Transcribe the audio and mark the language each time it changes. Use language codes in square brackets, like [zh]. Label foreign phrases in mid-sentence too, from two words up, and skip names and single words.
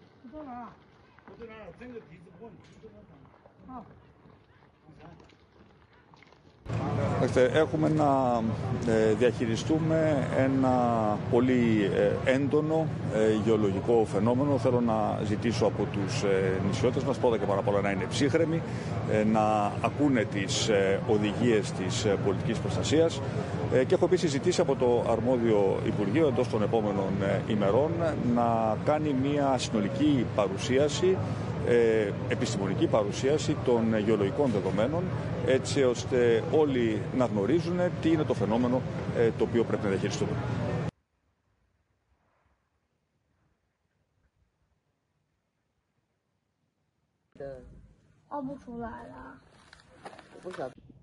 [zh] 到哪儿？我在哪儿？整个地址问。好。 [el] Έχουμε να διαχειριστούμε ένα πολύ έντονο γεωλογικό φαινόμενο. Θέλω να ζητήσω από τους νησιώτες μας πρώτα και πάρα πολλά να είναι ψύχρεμοι, να ακούνε τις οδηγίες της πολιτικής προστασίας και έχω επίσης ζητήσει από το αρμόδιο Υπουργείο εντός των επόμενων ημερών να κάνει μια συνολική παρουσίαση, επιστημονική παρουσίαση των γεωλογικών δεδομένων, έτσι ώστε όλοι να γνωρίζουν τι είναι το φαινόμενο το οποίο πρέπει να διαχειριστούμε. [zh] 熬不出来了。我不晓得。